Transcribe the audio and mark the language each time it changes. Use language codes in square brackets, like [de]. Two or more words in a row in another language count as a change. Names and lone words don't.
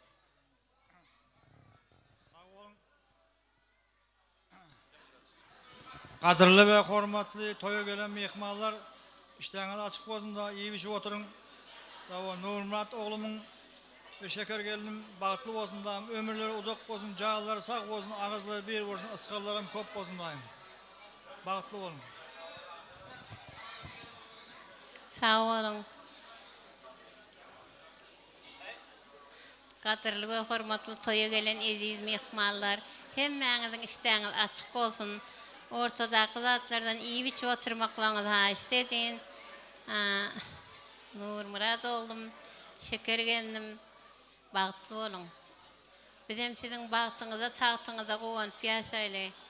[tk] Qadırlı ve hormatly toýa gelen mehmanlar, işleňiz açyk bolsun-da, iyi biçip oturuň. Nurmurat oglumyň ve şeker gelinim bagtly bolsun-da, ömürleri uzak bolsun, jagylary sag bolsun, agızlary bir bolsun, ysgarlarym köp bolsun daýym. Bagtly bolun. Sağ olun. Qadırlı ve hormatly toýa gelen eziz mehmanlar, hemmäňiziň işleňiz açyk bolsun. Ortadaky zatlardan iyi biçip oturmaklaryňyz haýyş edin. Nurmurat oglum, şeker gelinim bagtly bolun. Bizem siziň bagtyňyza, tagtyňyza gowanyp ýaşaýly.